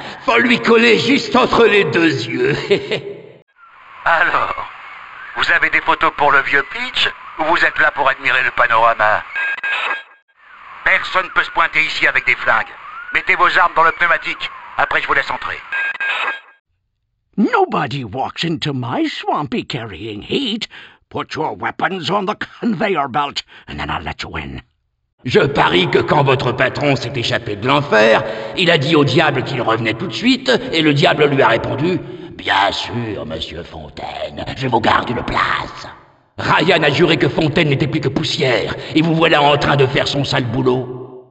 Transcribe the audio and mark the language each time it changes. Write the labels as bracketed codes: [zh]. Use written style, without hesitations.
[fr] Faut lui coller juste entre les deux yeux. Alors, vous avez des photos pour le vieux Peach, ou vous êtes là pour admirer le panorama? Personne ne peut se pointer ici avec des flingues. Mettez vos armes dans le pneumatique. Après, je vous laisse entrer. [en] Nobody walks into my swampy carrying heat. Put your weapons on the conveyor belt, and then I'll let you in. [fr] Je parie que quand votre patron s'est échappé de l'enfer, il a dit au diable qu'il revenait tout de suite, et le diable lui a répondu « Bien sûr, monsieur Fontaine, je vous garde une place. » Ryan a juré que Fontaine n'était plus que poussière, et vous voilà en train de faire son sale boulot.